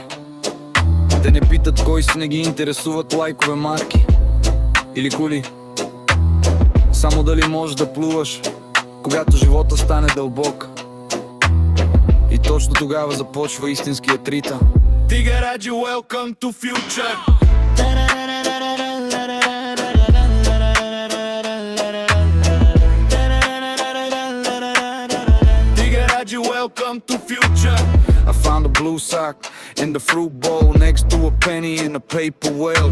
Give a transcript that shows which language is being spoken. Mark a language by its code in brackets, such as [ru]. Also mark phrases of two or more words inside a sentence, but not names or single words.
[bg] Те не питат кой си, не ги интересуват лайкове, марки или коли. Само дали можеш да плуваш, когато живота стане дълбок. И точно тогава започва истинският ритъм. [en] Тига Раджи, welcome to future. Тига Раджи, welcome to future. I found a blue sock in the fruit bowl next to a penny in a paper whale.